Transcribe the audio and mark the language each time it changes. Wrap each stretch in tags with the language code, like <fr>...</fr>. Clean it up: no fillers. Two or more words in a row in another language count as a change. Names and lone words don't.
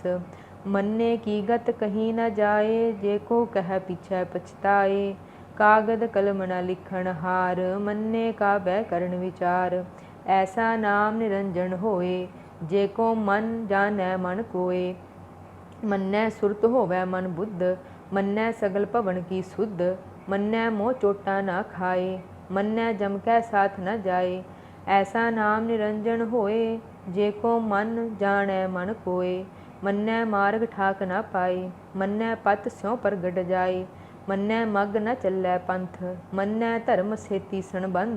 <pa>ਮੰਨੇ ਕੀ ਗਤ ਕਹੀ ਨ ਜਾਏ ਜੇ ਕੋ ਕਹਿ ਪਿਛੈ ਪਛਤਾਏ। ਕਾਗਦ ਕਲਮ ਨ ਲਿਖਣ ਹਾਰ ਮੰਨੇ ਕਾ ਬਹਿ ਕਰਨ ਵਿਚਾਰ। ਐਸਾ ਨਾਮ ਨਿਰੰਜਨ ਹੋਏ ਜੇ ਕੋ ਮਨ ਜਾਣੈ ਮਨ ਕੋਏ। ਮੰਨੈ ਸੁਰਤ ਹੋਵੈ ਮਨ ਬੁੱਧ ਮੰਨੈ ਸਗਲ ਭਵਨ ਕੀ ਸੁਧ। ਮੰਨੈ ਮੋਹ ਚੋਟਾ ਨਾ ਖਾਏ, ਮੰਨੈ ਜਮ ਕੈ ਸਾਥ ਨ ਜਾਏ। ਐਸਾ ਨਾਮ ਨਿਰੰਜਨ ਹੋਏ, ਜੇ ਕੋ ਮਨ ਜਾਣੈ ਮਨ ਕੋਇ। ਮੰਨੈ ਮਾਰਗ ਠਾਕ ਨ ਪਾਏ, ਮੰਨੈ ਪਤ ਸਿਉਂ ਪ੍ਰਗਟ ਜਾਏ। ਮੰਨੈ ਮਗ ਨ ਚਲੈ ਪੰਥ, ਮੰਨੈ ਧਰਮ ਸੇਤੀ ਸੰਬੰਧ।</pa>